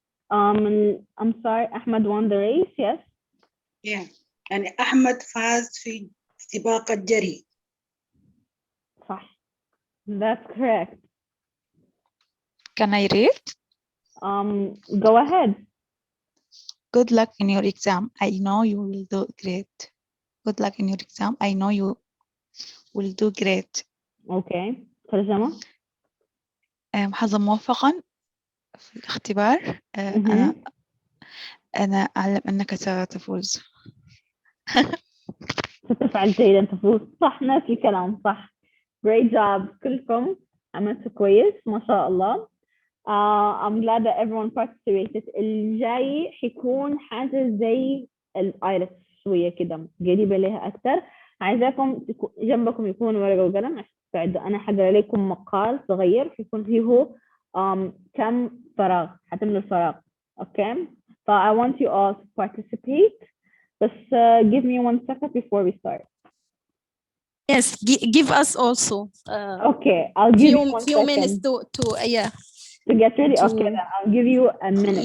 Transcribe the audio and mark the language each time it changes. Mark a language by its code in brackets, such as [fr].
[en] I'm sorry, Ahmed won the race, yes? Yeah. [ar] يعني أحمد فاز في سباق الجري. صح. [en] That's correct. Can I read? Go ahead. Good luck in your exam. I know you will do great. Good luck in your exam. I know you will do great. [ar] Okay. ترجمة. حظا موفقا في الاختبار. أنا أعلم أنك ستفوز. ستفعل جيدا تفوز. صح، نفس الكلام صح. [en] Great job. [ar] كلكم عملتوا كويس ما شاء الله. [en] I'm glad that everyone participated. [ar] الجاي حيكون حاجة زي الايلتس شوية كده قريبة لها أكثر. عايزاكم جنبكم يكون ورقة وقلم عشان تساعدوا. أنا حضر لكم مقال صغير حيكون فيه كم فراغ حتملوا الفراغ. [en] Okay. So I want you all to participate. Just give me 1 second before we start. Yes, give us also. Okay, I'll give you 1 few second. minutes to get ready. Okay, then I'll give you a minute.